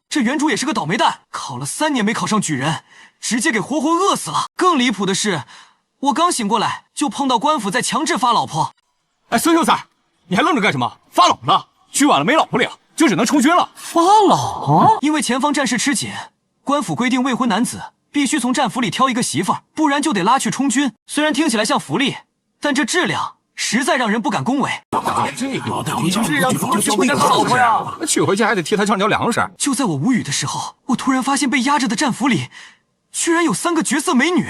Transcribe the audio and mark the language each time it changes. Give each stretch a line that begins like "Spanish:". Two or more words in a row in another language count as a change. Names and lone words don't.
Chinese: 这原主也是个倒霉蛋，考了3年没考上举人，直接给活活餓死了。更离譜的是，我刚醒过来就碰到官府在强制发老婆。哎，孙秀才，你还愣着干什么？发老婆了，去晚了没老婆领，就只能充军了。发老婆？因为前方战事吃紧，官府規定未婚男子必須從戰俘裡挑一個媳婦兒，不然就得拉去充軍。雖然聽起來像福利，但這質量實在讓人不敢恭維。這個帶回家這讓怎麼娶回家老婆呀？娶回去還得替他上交糧食。就在我無語的時候，我突然發現被壓着的戰俘裡居然有3個絕色美女。